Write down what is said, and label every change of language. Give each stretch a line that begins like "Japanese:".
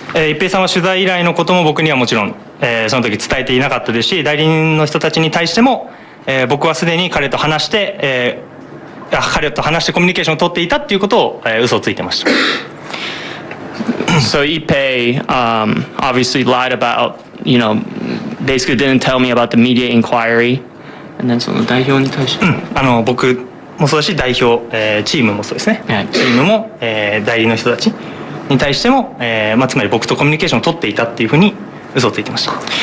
Japanese: 一平さんは取材依頼のことも僕にはもちろん、その時伝えていなかったですし、代理人の人たちに対しても、僕はすでに彼と話して、彼と話してコミュニケーションを取っていたっていうことを、嘘をついてました。
English: So Ippei obviously lied about, basically didn't tell me about the media inquiry. And then
Japanese: その代表に対して、僕もそうだし代表、チームもそうですね。チームも、代理の人たちに対しても、つまり僕とコミュニケーションを取っていたっていうふうに嘘をついてました。